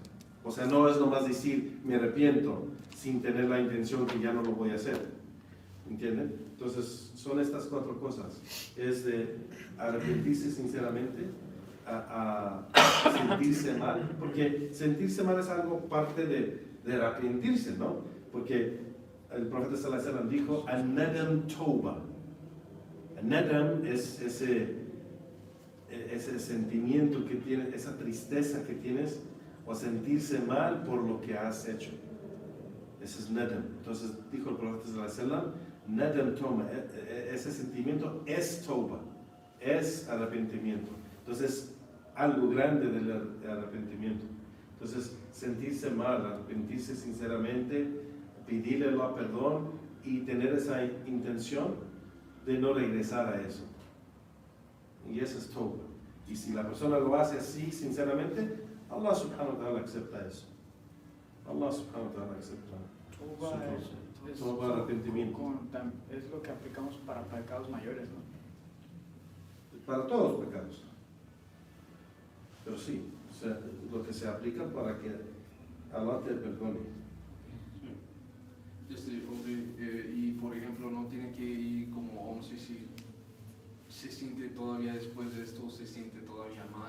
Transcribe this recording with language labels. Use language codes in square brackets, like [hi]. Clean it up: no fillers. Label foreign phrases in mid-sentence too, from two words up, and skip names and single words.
[es] O sea, no es nomás decir me arrepiento sin tener la intención que ya no lo voy a hacer. ¿Entienden? Entonces son estas 4 cosas. Es de arrepentirse sinceramente, a sentirse mal, porque sentirse mal es algo parte de arrepentirse, ¿no? Porque el profeta [ar] صلى الله عليه وسلم [es] dijo [ar] الندم توبة. [es] An-nadam es ese sentimiento que tienes, esa tristeza que tienes, o sentirse mal por lo que has hecho. Ese es nadam. Entonces dijo el profeta [ar] صلى الله عليه وسلم، ندم توبة, [es] ese sentimiento es tauba, es arrepentimiento. Entonces algo grande del arrepentimiento. Entonces sentirse mal, arrepentirse sinceramente, pedirle Allah perdón y tener esa intención de no regresar a eso. Y eso es tauba. Y si la persona lo hace así sinceramente, Allah [ar] سبحانه وتعالى [es] acepta eso. Allah [ar] سبحانه وتعالى [es] acepta. Tauba, arrepentimiento. Es lo que aplicamos para pecados mayores, ¿no? Para todos los pecados. Pero sí, o sea, lo que se aplica para que Allah te perdone. Y por ejemplo, no tiene que ir como, vamos a decir, se siente todavía después de esto, se siente todavía mal.